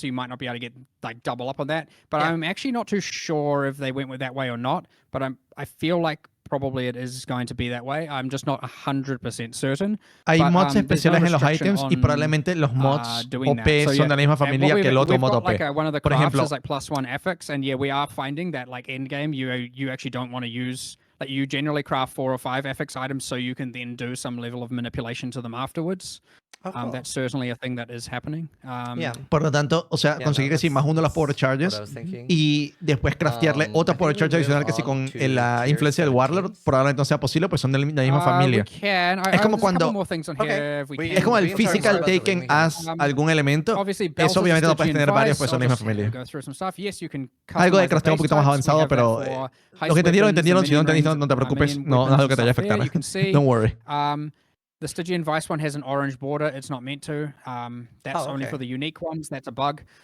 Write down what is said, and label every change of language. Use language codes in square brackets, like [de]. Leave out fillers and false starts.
[en] So you might not be able to get like double up on that. But I'm actually not too sure if they went with that way or not. But I feel like probably it is going to be that way. I'm just not 100% certain. [es] Hay mods especiales en los items y probablemente los mods OP son de la misma familia que el otro mod OP. [en] One of the crafts is like +1 affix, and yeah, we are finding that like end game you actually don't want to use, like you generally craft 4 or 5 affix items so you can then do some level of manipulation to them afterwards. That's certainly a thing that is happening. [es] Por lo tanto, o sea, conseguir que sí más uno de los power charges y después craftearle otra power charge adicional que sí con la influencia del Warlord probablemente no sea posible, pues son de la misma familia. Es como cuando es como el [en] physical taken as [es] algún elemento. Eso obviamente no puedes tener varios, pues son de la misma familia. Algo de crafteo un poquito más avanzado, pero los que entendieron. Si no entendiste, no te preocupes, no es algo que te vaya a afectar. [en] Don't worry. The Stygian Vice one has an orange border. It's not meant to. That's only for the unique ones. That's a bug.